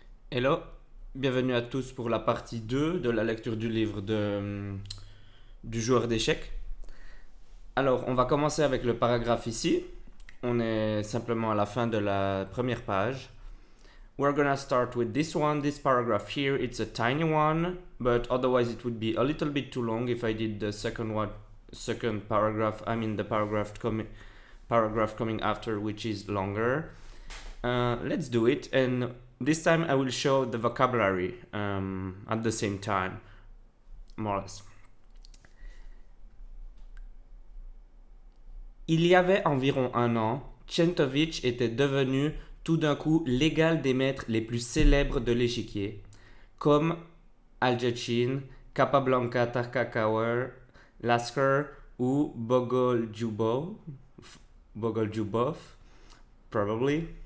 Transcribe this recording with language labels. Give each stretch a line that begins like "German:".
French: Hello, bienvenue à tous pour la partie 2 de la lecture du livre du joueur d'échecs. Alors, on va commencer avec le paragraphe ici. On est simplement à la fin de la première page.
English: We're gonna start with this one, this paragraph here. It's a tiny one, but otherwise it would be a little bit too long if I did the second paragraph. I mean the paragraph coming after, which is longer. Let's do it, and this time I will show the vocabulary at the same time, more or less.
French: Il y avait environ un an, Tchentovitch était devenu tout d'un coup l'égal des maîtres les plus célèbres de l'échiquier, comme Aljetchin, Capablanca Tarkakawer, Lasker ou Bogoljubov, probably.